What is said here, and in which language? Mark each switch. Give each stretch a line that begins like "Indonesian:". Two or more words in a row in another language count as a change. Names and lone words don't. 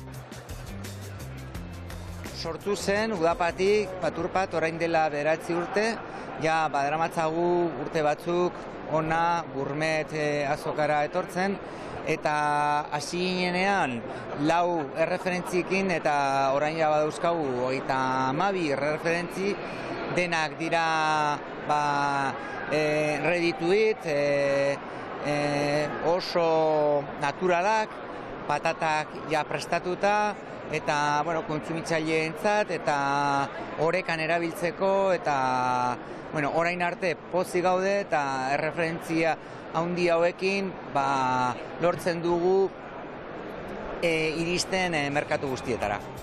Basque: Sortu zen Udapatik Paturpat orain dela 9 urte, ja badaramatzagu urte batzuk ona gourmet azokara etortzen, eta hasi ginenean 4 erreferentziekin eta orain ja badauzkagu 32 erreferentzi, denak dira
English: ready to eat,
Basque: oso naturalak, patatak ja prestatuta, eta kontsumitzaileentzat eta orekan erabiltzeko, eta orain arte pozik gaude eta erreferentzia handi hauekin lortzen dugu iristen merkatu guztietara.